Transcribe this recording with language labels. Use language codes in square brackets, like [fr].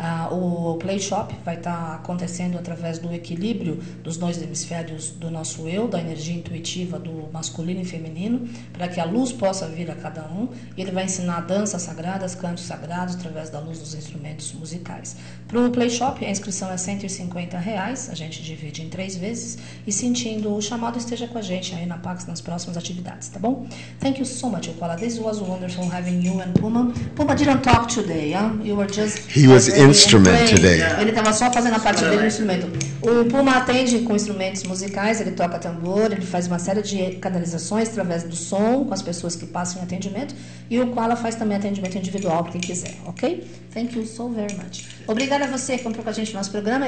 [pt] O Play Shop vai estar acontecendo através do equilíbrio dos dois hemisférios do nosso eu, da energia intuitiva do masculino e feminino, para que a luz possa vir a cada um, e ele vai ensinar danças sagradas, cantos sagrados, através da luz dos instrumentos musicais. Para o Play Shop, a inscrição é R$150, a gente divide em 3 vezes, e sentindo o chamado, esteja com a gente aí na PAX nas próximas atividades, tá bom? [en] Thank you so much, Uqualla. This was wonderful having you and Puma. Puma didn't talk today, huh? You were just... He was instrument today. [pt] Ele estava só fazendo a parte dele do instrumento. O Puma atende com instrumentos musicais, ele toca tambor, ele faz uma série de canalizações através do som, com as pessoas que passam em atendimento, e o Uqualla faz também atendimento individual para quem quiser, ok? [en] Thank you so very much. [pt] Obrigada a você que comprou com a gente no nosso programa.